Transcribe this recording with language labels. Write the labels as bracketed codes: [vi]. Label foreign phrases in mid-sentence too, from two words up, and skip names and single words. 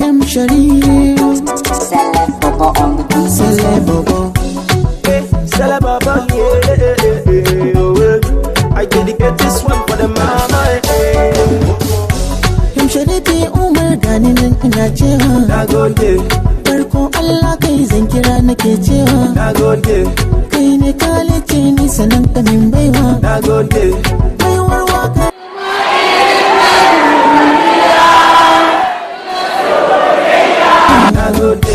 [en] Sharif. Celeb Bobo on the beat. Celeb Bobo. Celeb Bobo, yeah. I dedicate this one for the mama. [ha] Him Sharifi Umar gani nan ina cewa Nagode. Farko Allah kai zan kira nake cewa Nagode. Kai ne kalice ni sanan ka min baiwa Nagode. baiwar waka. Nagode.